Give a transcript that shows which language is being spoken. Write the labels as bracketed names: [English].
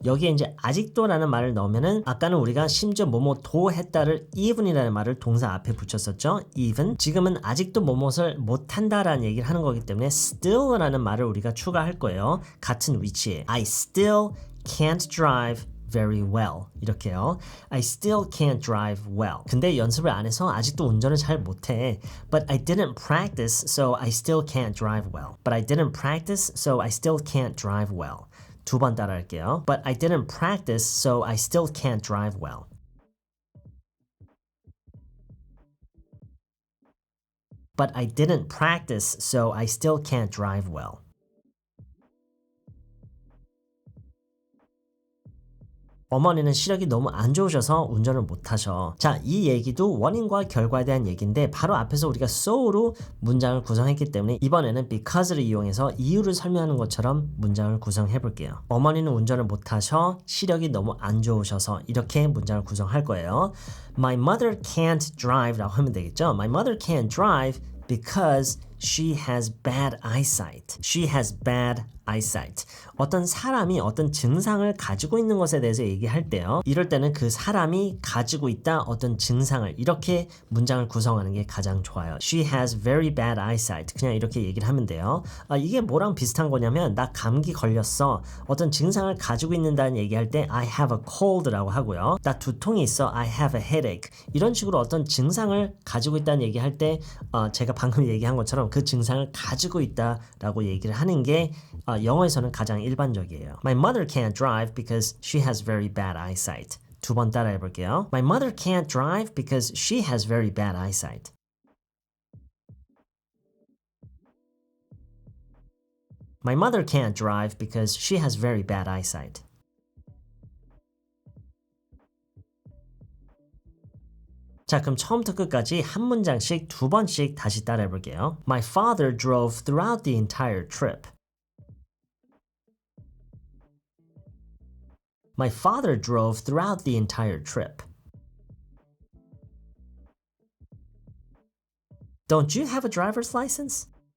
[Korean] 여기에 이제 아직도라는 말을 넣으면은 아까는 우리가 심지어 뭐뭐도 했다를 even이라는 말을 동사 앞에 붙였었죠. [English] even. [Korean] 지금은 아직도 뭐뭇을 못한다라는 얘기를 하는 거기 때문에 still라는 말을 우리가 추가할 거예요. 같은 위치에. [English] I still can't drive very well. 이렇게요. I still can't drive well. [Korean] 근데 연습을 안 해서 아직도 운전을 잘 못해. [English] But I didn't practice, so I still can't drive well. But I didn't practice, so I still can't drive well. [Korean] 두 번 따라할게요. [English] But I didn't practice, so I still can't drive well. But I didn't practice, so I still can't drive well. [Korean] 어머니는 시력이 너무 안 좋으셔서 운전을 못 하셔. 자, 이 얘기도 원인과 결과에 대한 얘기인데 바로 앞에서 우리가 so로 문장을 구성했기 때문에 이번에는 because를 이용해서 이유를 설명하는 것처럼 문장을 구성해 볼게요. 어머니는 운전을 못 하셔. 시력이 너무 안 좋으셔서 이렇게 문장을 구성할 거예요. [English] My mother can't drive [Korean] 라고 하면 되겠죠. [English] My mother can't drive because she has bad eyesight. She has bad eyesight. [Korean] 어떤 사람이 어떤 증상을 가지고 있는 것에 대해서 얘기할 때요. 이럴 때는 그 사람이 가지고 있다 어떤 증상을 이렇게 문장을 구성하는 게 가장 좋아요. [English] She has very bad eyesight. [Korean] 그냥 이렇게 얘기를 하면 돼요. 이게 뭐랑 비슷한 거냐면 나 감기 걸렸어. 어떤 증상을 가지고 있는다는 얘기할 때 [English] I have a cold [Korean] 라고 하고요. 나 두통이 있어. [English] I have a headache. [Korean] 이런 식으로 어떤 증상을 가지고 있다는 얘기할 때 제가 방금 얘기한 것처럼 그 증상을 가지고 있다라고 얘기를 하는 게 영어에서는 가장 일반적이에요. [English] My mother can't drive because she has very bad eyesight. [Korean] 두 번 따라해 볼게요. [English] My mother can't drive because she has very bad eyesight. My mother can't drive because she has very bad eyesight. [Korean] 자, 그럼 처음부터 끝까지 한 문장씩 두 번씩 다시 따라해 볼게요. [English] My father drove throughout the entire trip. My father drove throughout the entire trip. Don't you have a driver's license?